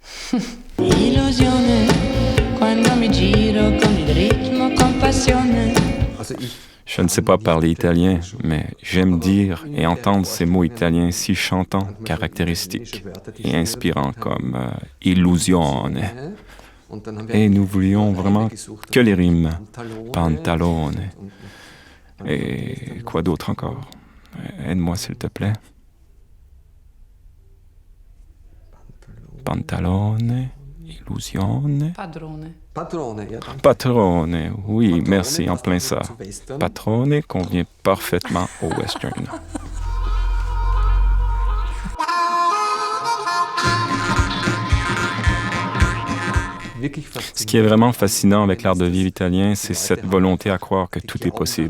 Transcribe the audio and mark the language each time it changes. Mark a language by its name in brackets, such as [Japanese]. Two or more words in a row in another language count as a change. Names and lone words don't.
[French] Je ne sais pas parler italien, mais j'aime dire et entendre ces mots italiens si chantants, caractéristiques et inspirants comme illusione. Et nous voulions vraiment que les rimes. Pantalone. Et quoi d'autre encore? Aide-moi s'il te plaît. Pantalone, illusione. Patrone, oui, merci, en plein ça. Patrone convient parfaitement au western. Ce qui est vraiment fascinant avec l'art de vivre italien, c'est cette volonté à croire que tout est possible.